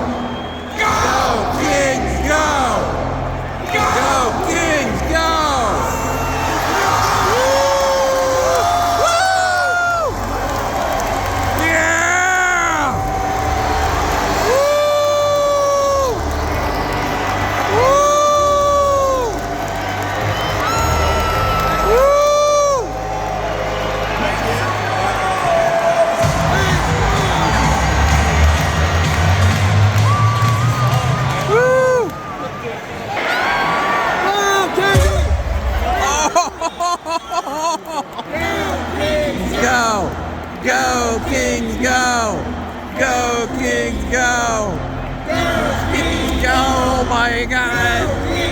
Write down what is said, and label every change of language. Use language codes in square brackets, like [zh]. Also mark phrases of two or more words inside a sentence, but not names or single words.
[en] Go, Kings, go! Go, Kings, go! Woo! Yeah! Woo! Woo! Woo! Woo! Go! Go, Kings, go! Go, Kings, go! Go, Kings, go! Oh my God!